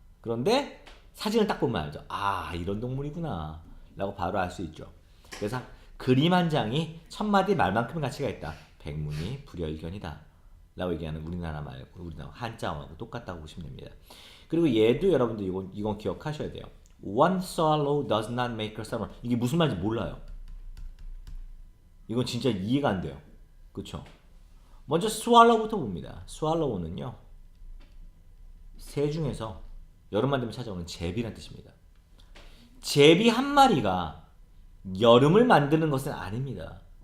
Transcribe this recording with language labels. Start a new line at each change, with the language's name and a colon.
Korean: 그런데 사진을 딱 보면 알죠. 아, 이런 동물이구나 라고 바로 알 수 있죠. 그래서 그림 한 장이 천마디 말만큼 가치가 있다. 백문이 불여일견이다 라고 얘기하는 우리나라 말고 우리나라 한자어하고 똑같다고 보시면 됩니다. 그리고 얘도 여러분들 이건 기억하셔야 돼요.
English: One swallow does not make a summer.
Korean: 이게 무슨 말인지 몰라요. 이건 진짜 이해가 안 돼요. 그쵸? 먼저 swallow부터 봅니다. swallow는요, 새 중에서 여름만 되면 찾아오는 제비란 뜻입니다. 제비 한 마리가 여름을 만드는 것은 아닙니다.